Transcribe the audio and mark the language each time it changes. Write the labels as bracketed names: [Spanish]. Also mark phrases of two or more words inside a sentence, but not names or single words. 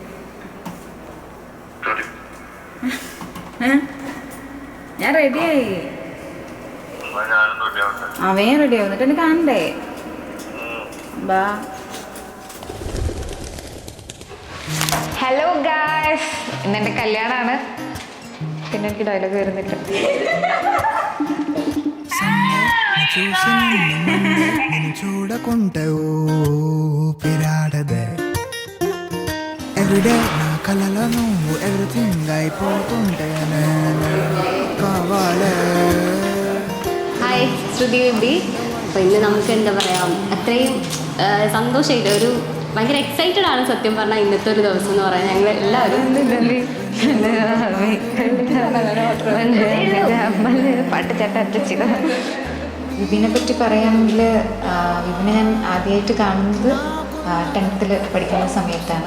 [Malayalam] ഞാൻ റെഡിയായി. അവൻ റെഡിയാവും. എന്നിട്ട് എന്നെ കാണണ്ടേ? ബാ. [English] hello guys, [Malayalam] ഇന്നെൻ്റെ കല്യാണമാണ്. പിന്നെ എനിക്ക് ഡയലോഗ് വരുന്നില്ല. [Telugu] చూడకుంటే ఊపిరాడదే ఎవ్రీడే నా కలలో నువ్వు ఎవ్రీథింగ్ అయిపోతుంటే కావాలే. [Malayalam] ഹായ്, ശ്രുതി ബേബി. അപ്പോൾ ഇന്ന് നമുക്ക് എന്താ പറയുക, അത്രയും സന്തോഷമായിട്ട് ഒരു ഭയങ്കര എക്സൈറ്റഡ് ആണ് സത്യം പറഞ്ഞാൽ ഇന്നത്തെ ഒരു ദിവസം എന്ന് പറയാൻ. ഞങ്ങൾ എല്ലാവരും വിപിനെ പറ്റി പറയുകയാണെങ്കിൽ, വിപിനെ ഞാൻ ആദ്യമായിട്ട് കാണുന്നത് 10th പഠിക്കുന്ന സമയത്താണ്.